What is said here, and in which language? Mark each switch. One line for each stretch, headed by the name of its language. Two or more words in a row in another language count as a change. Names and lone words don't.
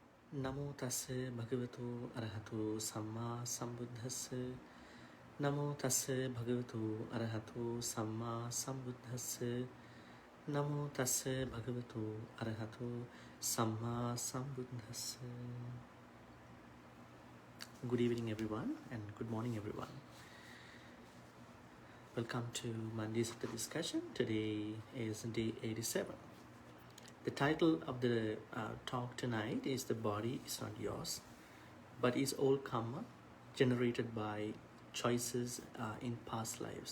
Pali: Namo tassa bhagavato arahato samma sambuddhassa. Namo tassa bhagavato arahato samma sambuddhassa. Namo tassa bhagavato arahato samma sambuddhassa.
English: Good evening everyone and good morning everyone. Welcome to Monday's Sutta discussion. Today is day 87. The title of the talk tonight is The Body is Not Yours, but is all karma generated by choices in past lives.